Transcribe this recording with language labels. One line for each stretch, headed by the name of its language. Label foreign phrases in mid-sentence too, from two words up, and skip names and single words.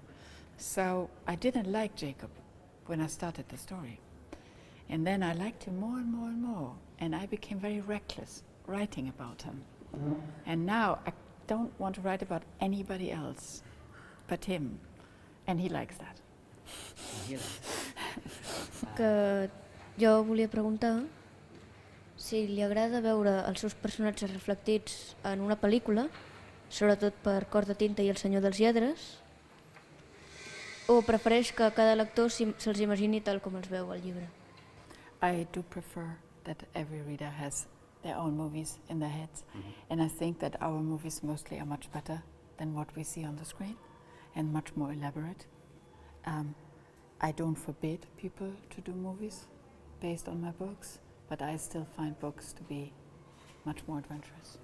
English: So I didn't like Jacob when I started the story. And then I liked him more and more and more, and I became very reckless writing about him. And now I don't want to write about anybody else but him, and he likes that.
Catalan: Que jo volia preguntar si li agrada veure els seus personatges reflectits en una pel·lícula, sobretot per Cor de tinta i El senyor dels lladres, o prefereix que cada lector se'ls imagini tal com els veu al llibre?
English: I do prefer that every reader has their own movies in their heads, and I think that our movies mostly are much better than what we see on the screen and much more elaborate. I don't forbid people to do movies based on my books, but I still find books to be much more adventurous.